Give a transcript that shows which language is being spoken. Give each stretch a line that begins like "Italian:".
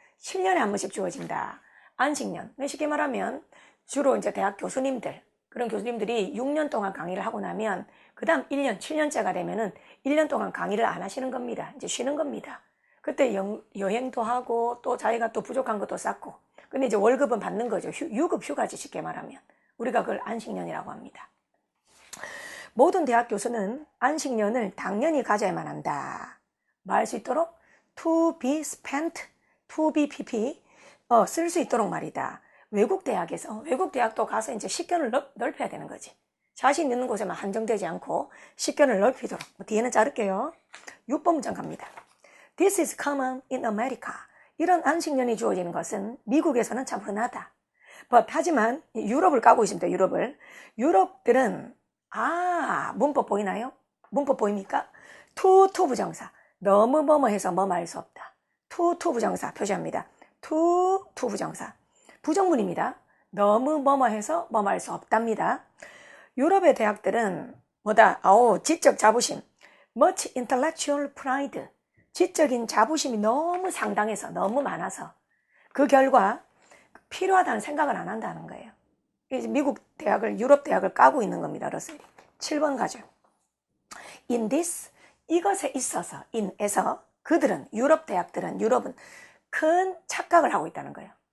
Korean: 7년에 한 번씩 주어진다. 안식년. 쉽게 말하면 주로 이제 대학 교수님들, 그런 교수님들이 6년 동안 강의를 하고 나면 그 다음 1년, 7년째가 되면은 1년 동안 강의를 안 하시는 겁니다. 이제 쉬는 겁니다. 그때 여행도 하고 또 자기가 또 부족한 것도 쌓고. 근데 이제 월급은 받는 거죠. 유급 휴가지 쉽게 말하면. 우리가 그걸 안식년이라고 합니다. 모든 대학 교수는 안식년을 당연히 가져야만 한다. 뭐 할 수 있도록?
English: to be spent, to be pp,
Korean: 쓸 수 있도록 말이다. 외국 대학도 가서 이제 식견을 넓혀야 되는 거지. 자신 있는 곳에만 한정되지 않고 식견을 넓히도록. 뒤에는 자를게요. 6번 문장 갑니다.
English: This is common in America.
Korean: 이런 안식년이 주어지는 것은 미국에서는 참 흔하다. 하지만 유럽을 까고 있습니다. 유럽들은 문법 보이나요? 문법 보입니까? to 부정사. 너무 뭐뭐해서 뭐뭐 할 수 없다. to 부정사 표시합니다. to 부정사. 부정문입니다. 너무 뭐뭐해서 뭐뭐 할 수 없답니다. 유럽의 대학들은 지적 자부심.
English: much intellectual pride.
Korean: 지적인 자부심이 너무 상당해서, 너무 많아서 그 결과 필요하다는 생각을 안 한다는 거예요. 미국 대학을, 유럽 대학을 까고 있는 겁니다. 러셀이. 7번 가죠.
English: In this,
Korean: 이것에 있어서, in에서 그들은, 유럽은 큰 착각을 하고 있다는 거예요.